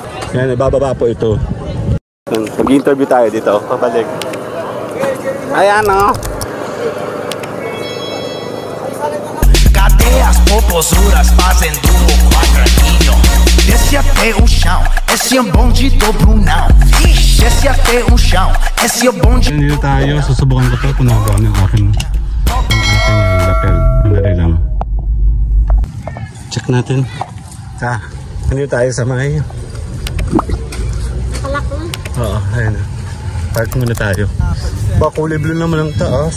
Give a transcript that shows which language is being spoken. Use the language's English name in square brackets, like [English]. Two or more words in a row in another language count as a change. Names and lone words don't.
[Filipino] Yan, bababa po ito. Mag-interview tayo dito. Pabalik. Ayan o. [Portuguese] Cadê as popozuras fazendo o quadradinho? Desce até o chão, esse é bonde do Brunão. Desce até o chão, esse é bonde. [Filipino] Dito tayo, susubukan ko ito kung nagawa ng aking lapel. Mandali lang. Check natin. Nandito tayo sa may Kalak lang. oo, ayun na. Park muna tayo. Kulay blue naman ang taas.